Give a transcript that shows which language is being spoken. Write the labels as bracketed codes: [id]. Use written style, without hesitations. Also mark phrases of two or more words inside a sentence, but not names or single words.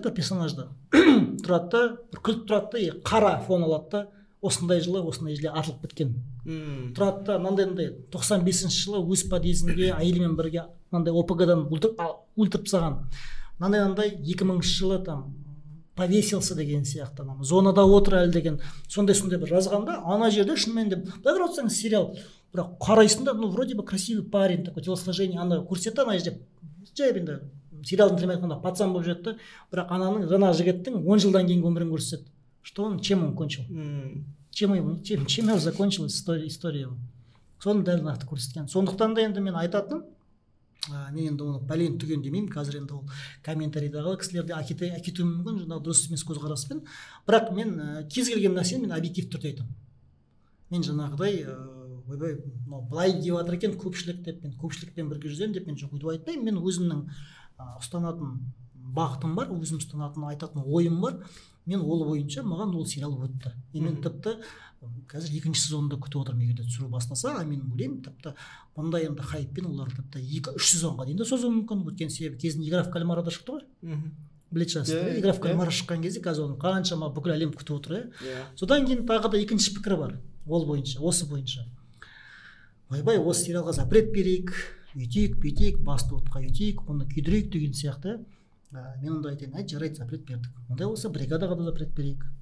[kk] бір персонажды тұрады да бір күліп тұрады да қара фон алады да осындай жылы атылып біткен тұрады да мынандай 95-ші жылы өз подъездінде әйелімен бірге мынандай ОПГ-дан өлтіріп тастаған мынандай 2000-ші жылы [ru] там повесился [kk] деген сияқты, зонада отыр әлі деген сондай бір жазғанда, ана жерде шынымен де былай қарап отырсаңыз сериал, бірақ қарайсың да, [ru] ну вроде бы красивый парень, такой телосложение, [kk] ана көрсетті, ана жерде жай енді сериалдың тілімен айтқанда пацан болып жатты, бірақ ананың жаңағы жігіттің 10 жылдан кейінгі өмірін көрсетеді, [ru] что он чем он кончил, чем его закончилась история его, [kk] соны дәл нақты көрсеткен. Сондықтан да енді мен айтатыным, мен енді оны бәлен түген демеймін, қазір енді ол комментарийдағы кісілерде әкетуі мүмкін, жаңағы дұрыс емес көзқараспен, бірақ мен кез келген нәрсені мен объективті түрде айтамын. Мен жаңағыдай ойбай былай деп жатыр екен көпшілік деп, мен көпшілікпен бірге жүремін деп мен жоқ өйтіп айтпаймын. Мен өзімнің ұстанатын бағытым бар, өзім ұстанатын айтатын ойым бар. Мен ол бойынша маған ол сериал өтті. Мен тіпті қазір 2-ші сезонды күтіп отырмын, егер де түсіру бастаса, мен ойлаймын тіпті бұндай енді хайппен олар тіпті 2-3 сезонға дейін де созуы мүмкін. Өткен себебі кезінде «Игра в кальмара» да шықты ғой. Білетін шығарсыз, «Игра в кальмара» шыққан кезде қазір оны қаншама бүкіл әлем күтіп отыр. Содан кейін тағы да екінші пікір бар ол бойынша, осы бойынша. Ойбай, осы сериалға запрет берейік, үйтейік, бүйтейік, басты отқа үйтейік, оны күйдірейік деген сияқты. Мен онда айтайын, жарайды, запрет бердік. Ондай болса бригадаға да запрет берейік.